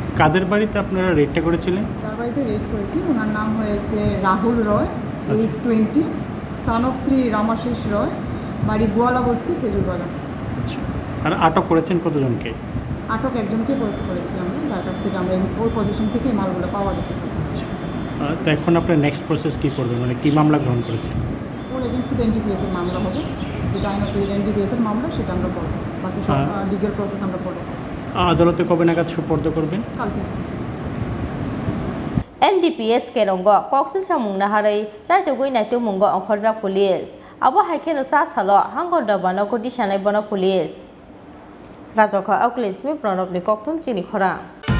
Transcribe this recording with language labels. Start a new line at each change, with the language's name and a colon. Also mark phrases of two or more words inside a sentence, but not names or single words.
Bangla: কাদের বাড়িতে আপনারা রেডটা করেছিলেন যার বাড়িতে রেড করেছি ওনার নাম হয়েছে রাহুল রয় এজ 20
English: son of
Bangla: শ্রী রামাশিস রয় বাড়ি গোয়ালা বস্তি খেজুরবাগান আচ্ছা আর আটক করেছেন কতজনকে আটক একজনকে করেছি আমরা যার কাছ থেকে আমরা ওর পজিশন থেকে এই মালগুলো পাওয়া গেছে তো এখন আপনার
English: next process
Bangla: কী করবেন মানে কী মামলা গ্রহণ করেছেন ওর এগেনস্ট NDPS এর মামলা হবে যেটা আইনত NDPS এর মামলা সেটা আমরা করব বাকি সব
English: legal process
Bangla: আমরা করব আদালতে কবে নাগাদ সুপর্দ করবেন কালকে
Kok Borok: NDPS kerongo Coxin samung naharai chai dogoi na tu mungo ongkhorjak police abo haikeno cha salo hangorda bano kodi sanai bono police Rajokha Auklitsmi Pranab ni kokthum Chini Khorang